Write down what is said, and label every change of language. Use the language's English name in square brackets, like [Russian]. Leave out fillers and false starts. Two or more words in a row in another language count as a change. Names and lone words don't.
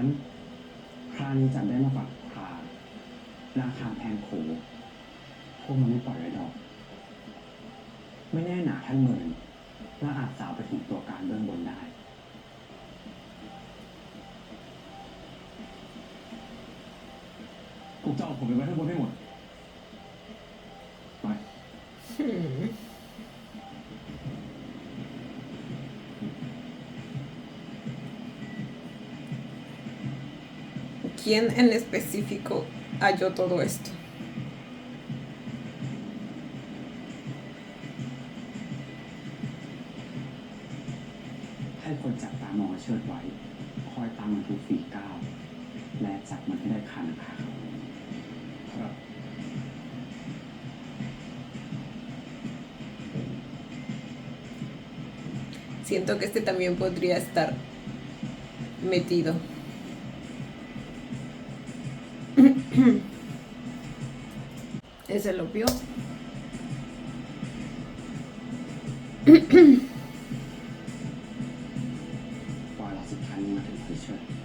[Thai] คราวนี้จับได้มาฝากพาราคาแพงโขพวกมันไม่ปล่อยไว้ดอก ไม่แน่หนาท่านเมินและอาจสาวไปถึงตัวการเบื้องบนได้ พวกเจ้าเอาผมไปไว้ข้างบนให้หมด ไป [Spanish] ¿Quién en específico halló todo esto? [Thai] ให้คนจับตามองเชิดไว้ คอยตามมันทุกฝีก้าว และจับมันให้ได้คาหนังคาเขา ครับ [Spanish] Siento que este también podría estar metido. Ese lo vio. [Thai] ปล่อยเราสุดท้ายนี้มาถึงที่เชิด